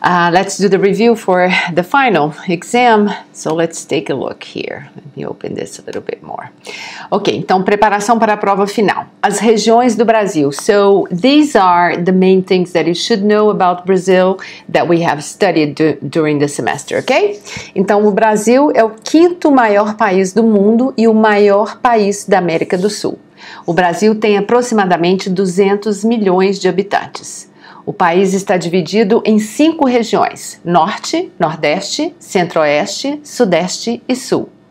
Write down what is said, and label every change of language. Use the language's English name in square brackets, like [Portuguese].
[English] Let's do the review for the final exam. So let's take a look here. Let me open this a little bit more. [Portuguese] Ok, então preparação para a prova final. As regiões do Brasil. [English] So these are the main things that you should know about Brazil that we have studied during the semester, ok? [Portuguese] Então o Brasil é o quinto maior país do mundo e o maior país da América do Sul. O Brasil tem aproximadamente 200 milhões de habitantes. O país está dividido em 5 regiões: Norte, Nordeste, Centro-Oeste, Sudeste e Sul.